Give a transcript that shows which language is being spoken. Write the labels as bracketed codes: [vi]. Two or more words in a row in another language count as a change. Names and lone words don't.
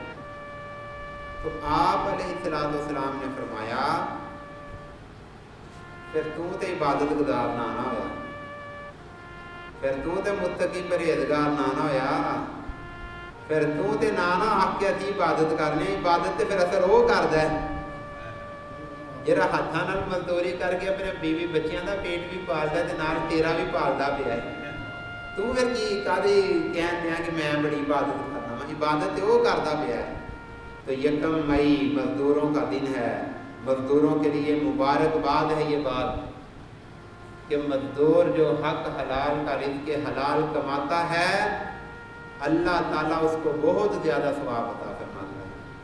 [pa] تو آپ [ar] علیہ الصلوۃ والسلام [pa] نے فرمایا پھر تو تے عبادت گزار نہ ہویا، پھر تو تے متقی پرہیزگار نہ ہویا، پھر تو تے نہ آکھ کے اسی عبادت کرنے، عبادت تے پھر اثر وہ کردا ہے جڑا ہاتھاں نال مزدوری کر کے اپنے بیوی بچیاں دا پیٹ بھی پالدا ہے تے نال تیرا بھی پالدا پیا ہے۔ تو پھر کی کادی کہن دیا کہ میں بڑی عبادت کرنا، میں عبادت تے وہ کردا پیا ہے۔ [ur] تو یکم مئی مزدوروں کا دن ہے، مزدوروں کے لیے مبارکباد ہے یہ بات کہ مزدور جو حق حلال کا رزق حلال کماتا ہے اللہ تعالیٰ اس کو بہت زیادہ ثواب عطا فرماتا ہے۔